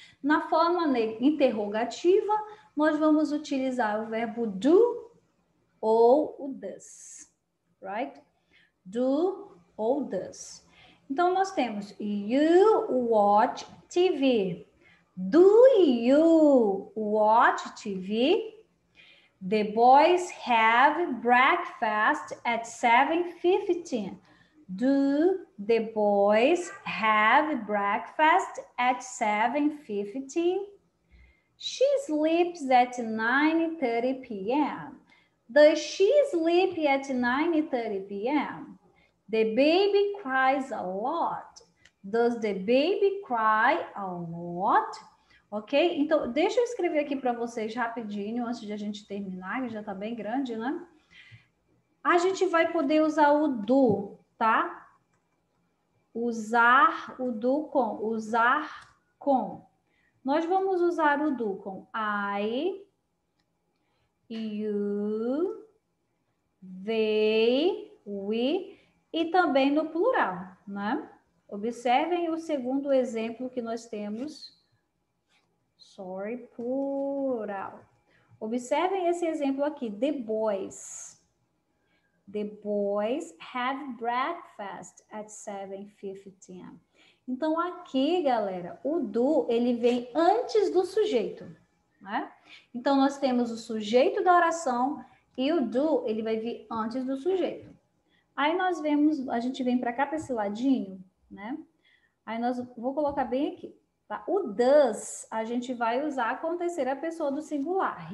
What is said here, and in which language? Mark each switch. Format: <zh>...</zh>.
<pt>Na forma interrogativa, nós vamos utilizar o verbo do ou o does, right? Do ou does. Então, nós temos</pt> <en>you watch TV. Do you watch TV? The boys have breakfast at 7:15. Do the boys have breakfast at 7:15? She sleeps at 9:30 p.m. Does she sleep at 9:30 p.m.? The baby cries a lot. Does the baby cry a lot? Ok?</en> <pt>Então, deixa eu escrever aqui para vocês rapidinho, antes de a gente terminar, que já está bem grande, né? A gente vai poder usar o do, tá? Usar o do com, usar com. Nós vamos usar o do com I, you, they, we e também no plural, né? Observem o segundo exemplo que nós temos. Plural. Observem esse exemplo aqui.</pt> <en>The boys. The boys had breakfast at 7:50 a.m.</en> <pt>Então, aqui, galera, o do, ele vem antes do sujeito, né? Então, nós temos o sujeito da oração e o do, ele vai vir antes do sujeito. Aí, nós vemos, a gente vem para cá, para esse ladinho, né? Aí, vou colocar bem aqui, tá? O does, a gente vai usar com a terceira pessoa do singular.</pt>